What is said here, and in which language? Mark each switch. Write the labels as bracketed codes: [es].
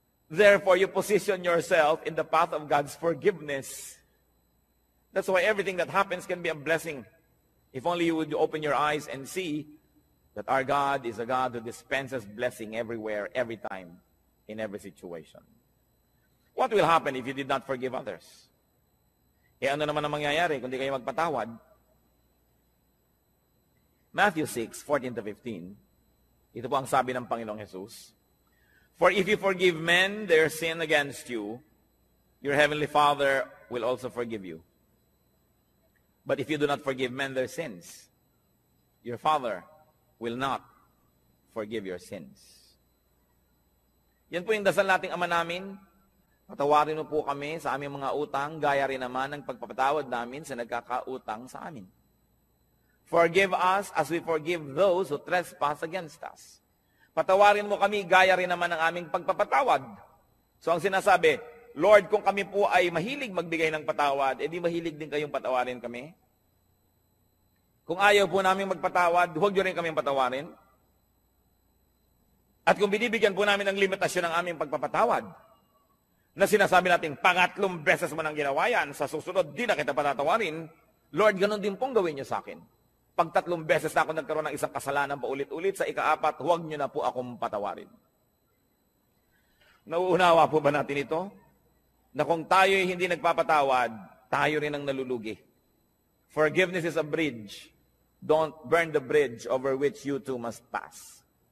[en] Therefore, you position yourself in the path of God's forgiveness. That's why everything that happens can be a blessing. If only you would open your eyes and see that our God is a God who dispenses blessing everywhere, every time, in every situation. What will happen if you did not forgive others? [tl] Ano naman ang mangyayari kung di kayo magpatawad? Matthew 6:14-15. Ito po ang sabi ng Panginoong Jesus. [en] For if you forgive men their sin against you, your heavenly Father will also forgive you. But if you do not forgive men their sins, your Father will not forgive your sins. [tl] Yan po yung dasal nating Ama namin. Patawarin mo po kami sa aming mga utang, gaya rin naman ng pagpapatawad namin sa nagkakautang sa amin. [en] Forgive us as we forgive those who trespass against us. [tl] Patawarin mo kami, gaya rin naman ng aming pagpapatawad. So ang sinasabi, Lord, kung kami po ay mahilig magbigay ng patawad, edi mahilig din kayong patawarin kami. Kung ayaw po namin magpatawad, huwag nyo rin kami patawarin. At kung binibigyan po namin ng limitasyon ng aming pagpapatawad, na sinasabi natin, pangatlong beses mo nang ginawa yan, sa susunod, di na kita patatawarin, Lord, ganun din pong gawin niyo sa akin. Pag 3 beses na ako nagkaroon ng isang kasalanan paulit-ulit, sa ika-4, huwag niyo na po akong patawarin. Nauunawa po ba natin ito? Na kung tayo hindi nagpapatawad, tayo rin ang nalulugi. [en] Forgiveness is a bridge. Don't burn the bridge over which you too must pass.